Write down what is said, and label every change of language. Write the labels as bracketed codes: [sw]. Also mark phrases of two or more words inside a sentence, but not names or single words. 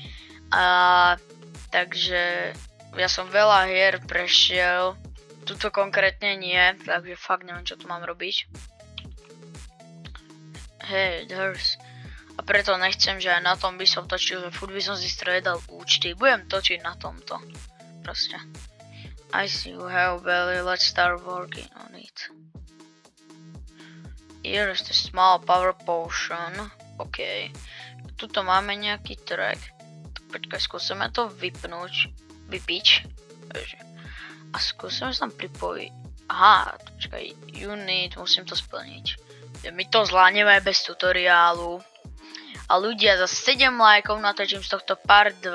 [sk] Takže ja som veľa hier prešiel, tuto konkrétne nie, takže fakt neviem, čo tu mám robiť. [en] Hej, there's... [sk] A preto nechcem, že aj na tom by som točil, že furt by som si striedal účty, budem točiť na tomto, proste. [en] I see you have belly, let's start working on it. Here is the small power potion. [sk] OK. Tuto máme nejaký track. Tak počkaj, skúsime to vypiť. A skúsime sa tam pripojiť. Aha, počkaj, unit, musím to splniť. My to zvládneme bez tutoriálu. A ľudia, za 7 lajkov natočím z tohto part 2.